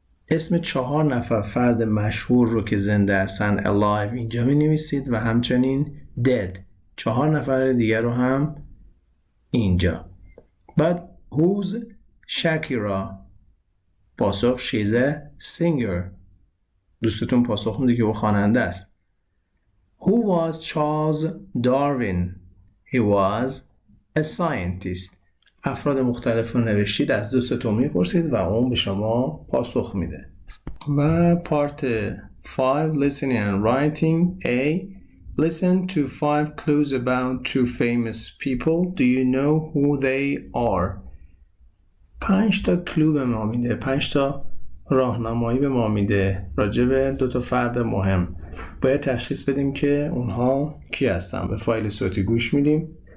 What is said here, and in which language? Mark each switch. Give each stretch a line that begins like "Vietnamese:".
Persian: اسم 4 نفر فرد مشهور رو که زنده هستن alive اینجا می نویسید و همچنین dead 4 نفر دیگر رو هم اینجا
English: But who's Shakira
Persian: پاسخ
English: she's a singer
Persian: دوستتون پاسخ میده که او خواننده است
English: Who was Charles Darwin? He was a scientist
Persian: افراد مختلف رو نوشتید از دوستتون میپرسید و اون به شما پاسخ میده و
English: part 5 listening and writing A Listen to 5 clues about 2 famous people. Do you know who they are?
Persian: 5 تا کلو به ما میده 5 تا راهنمایی به ما میده راجع به 2 تا فرد مهم باید تشخیص بدیم که اونها کی هستن به فایل صوتی گوش میدیم